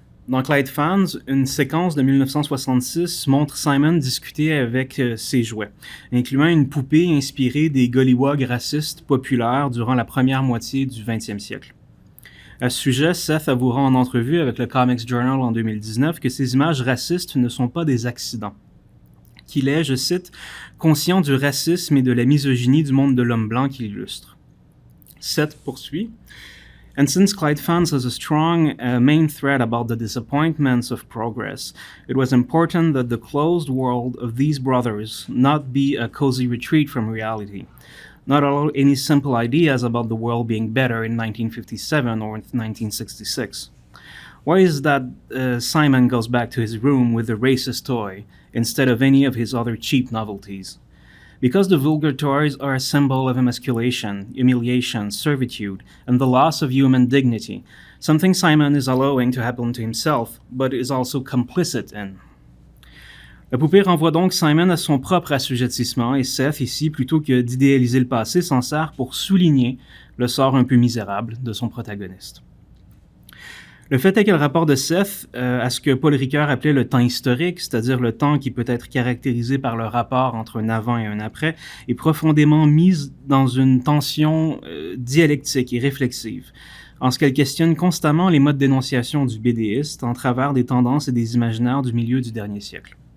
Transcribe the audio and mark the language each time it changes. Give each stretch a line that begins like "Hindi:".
French: Dans Clyde Fans, une séquence de 1966 montre Simon discuter avec ses jouets, incluant une poupée inspirée des gollywogs racistes populaires durant la première moitié du 20e siècle. À ce sujet, Seth avouera en entrevue avec le Comics Journal en 2019 que ces images racistes ne sont pas des accidents. Qu'il est, je cite, « conscient du racisme et de la misogynie du monde de l'homme blanc qu'il illustre ». Seth poursuit.
English: And since Clyde Fans has a strong main thread about the disappointments of progress, it was important that the closed world of these brothers not be a cozy retreat from reality, not allow any simple ideas about the world being better in 1957 or 1966. Why is that Simon goes back to his room with a racist toy instead of any of his other cheap novelties? Because the vulgar toys are a symbol of emasculation, humiliation, servitude, and the loss of human dignity, something Simon is allowing to happen to himself, but is also complicit in.
French: La poupée renvoie donc Simon à son propre assujettissement et Seth, ici, plutôt que d'idéaliser le passé, s'en sert pour souligner le sort un peu misérable de son protagoniste. Le fait est que le rapport de Seth à ce que Paul Ricoeur appelait le temps historique, c'est-à-dire le temps qui peut être caractérisé par le rapport entre un avant et un après, est profondément mis dans une tension dialectique et réflexive, en ce qu'elle questionne constamment les modes d'énonciation du BDiste en travers des tendances et des imaginaires du milieu du dernier siècle.